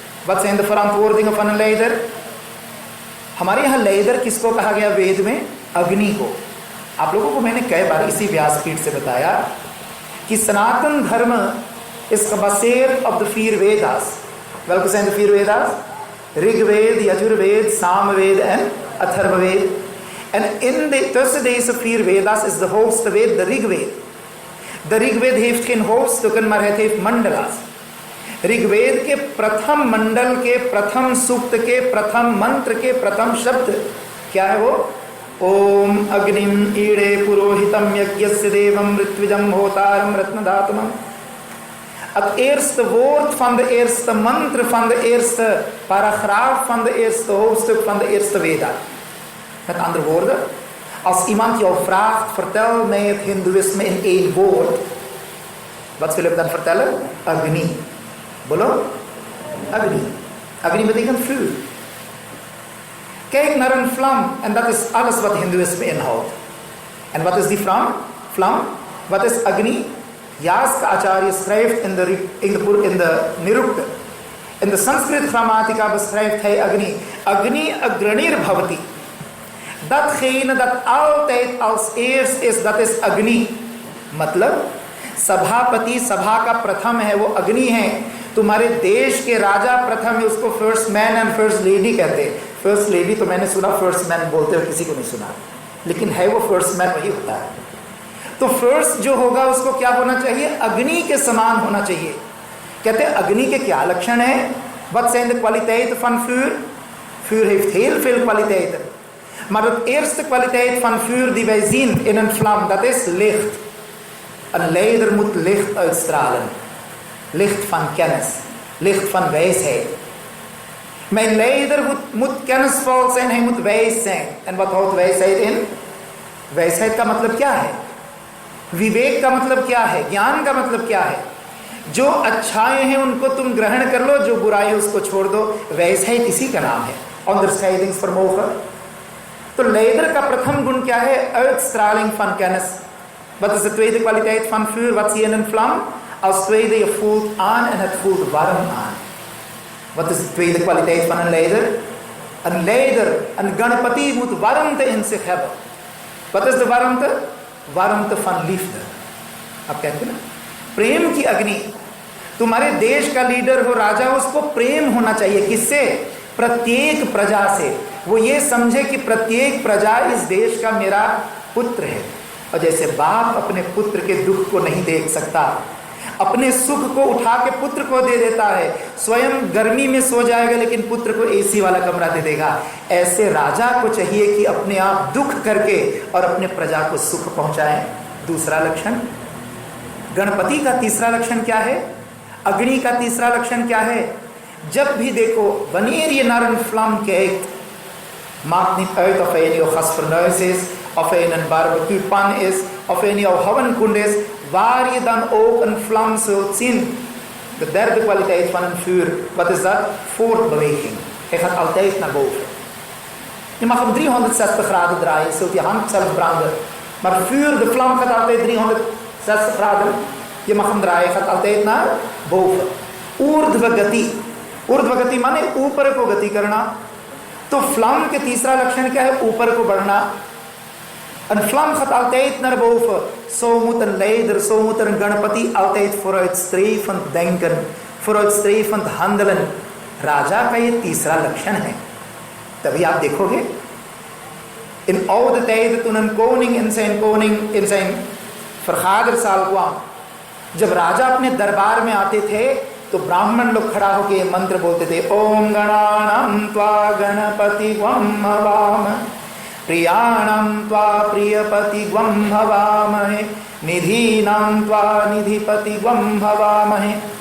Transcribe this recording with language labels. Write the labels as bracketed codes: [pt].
[nl] Wat zijn de verantwoordingen van een leider? [hi] हमारे यहाँ leider किसको कहा गया वेद में? अग्नि को। आप लोगों को मैंने कई बार इसी व्यासपीठ से बताया कि सनातन धर्म [nl] is gebaseerd op de 4 Veda's। Welke zijn de 4 Veda's? Rigved, Yajurved, Samved en Atharvaved। En tussen deze 4 Veda's is de hoogste Ved de Rigved। De Rigved heeft geen hoofdstukken, maar het heeft mandala's। [hi] Rigveda के प्रथम मंडल के प्रथम सूक्त के प्रथम मंत्र के प्रथम शब्द क्या है? [sa] वो ओम अग्निम ईड़े पुरोहितम यज्ञस्य देवम ऋत्विजम होतारम रत्नधातमम। [nl] Het eerste woord van de eerste mantra van de eerste paragraaf van de eerste hoofdstuk van de eerste Veda. Met andere woorden, als iemand jou vraagt, vertel mij het Hindoeïsme in 1 woord. Wat wil ik dan vertellen? Agni. Bolo? Agni. Agni betekent vuur. Kijk naar een vlam en dat is alles wat Hindoeïsme inhoudt. En wat is die vlam? Wat is Agni? Yaska Acharya schrijft in de Nirukta. In de Sanskrit grammatica beschrijft hij Agni. [sa] Agni agranir bhavati. [nl] Datgene dat altijd als eerst is, dat is Agni. [hi] मतलब सभापति सभा का प्रथम है, वो अग्नि है। तुम्हारे देश के राजा प्रथम है, उसको [en] first man and first lady [hi] कहते हैं। फर्स्ट लेडी तो मैंने सुना, फर्स्ट मैन बोलते हुए किसी को नहीं सुना, लेकिन है वो फर्स्ट मैन वही होता है। तो फर्स्ट जो होगा उसको क्या होना चाहिए? अग्नि के समान होना चाहिए। कहते हैं अग्नि के क्या लक्षण है? [nl] Wat zijn de kwaliteiten van vuur? Vuur heeft heel veel kwaliteiten. Maar de eerste kwaliteit van vuur die wij zien in een vlam, dat is licht. Een leider moet licht uitstralen. Licht van kennis. Licht van wijsheid. Mijn leider moet kennisvol zijn, hij moet wijs zijn. En wat houdt wijsheid in? [hi] wijsheid का मतलब क्या है? विवेक का मतलब क्या है? ज्ञान का मतलब क्या है? जो अच्छाएं हैं उनको तुम ग्रहण कर लो, जो बुराई है उसको छोड़ दो। wijsheid इसी का नाम है, onderscheidingsvermogen। तो leider का प्रथम गुण क्या है? [nl] uitstraling van kennis। Wat is de tweede kwaliteit van vuur? Wat zie je in een vlam? Als tweede, je voelt aan en het voelt warm aan. Wat is de tweede kwaliteit van een leider? Een leider, een Ganapati moet warmte in zich hebben. Wat is de warmte? warmte van liefde। [hi] आप कहते हैं ना, प्रेम की अग्नि। तुम्हारे देश का leader हो, राजा हो, उसको प्रेम होना चाहिए। किससे? प्रत्येक प्रजा से वो ये समझे कि प्रत्येक प्रजा इस देश का मेरा पुत्र है। और जैसे बाप अपने पुत्र के दुख को नहीं देख सकता, अपने सुख को उठा के पुत्र को दे देता है, स्वयं गर्मी में सो जाएगा लेकिन पुत्र को एसी वाला कमरा दे देगा, ऐसे राजा को चाहिए कि अपने आप दुख करके और अपने प्रजा को सुख पहुंचाए। दूसरा लक्षण गणपति का। तीसरा लक्षण क्या है? अग्नि का तीसरा लक्षण क्या है? जब भी देखो [nl] wanneer je naar een vlam kijkt, maakt niet uit of hij in jouw gasfornuis is, of hij in een barbecuepan is, of hij in jouw havenkoend is, waar je dan ook een vlam zult zien. De derde kwaliteit van een vuur, wat is dat? Voortbeweging. Hij gaat altijd naar boven. Je mag hem 360 graden draaien, zult je hand zelf branden. Maar vuur, de vlam gaat altijd 360 graden. Je mag hem draaien, gaat altijd naar boven. [hi] ऊर्ध्व गति, ऊर्ध्व गति माने ऊपर को गति करना। तो फ्लाम के तीसरा लक्षण क्या है? ऊपर को बढ़ना। [nl] Een vlam gaat altijd naar boven. Zo moet een leider, zo moet een गणपति altijd vooruitstrevend denken, vooruitstrevend handelen। [hi] राजा का ये तीसरा लक्षण है। तभी आप देखोगे [nl] in oude tijden toen een koning in zijn vergaderzaal kwam, [hi] जब राजा अपने दरबार में आते थे तो ब्राह्मण लोग खड़ा होके मंत्र बोलते थे, [sa] ओम गणानां त्वा गणपति ग्वं हवामहे, [hi] प्रियाणां त्वा प्रियपति ग्वं हवामहे, निधीनां त्वा निधिपति ग्वं हवामहे।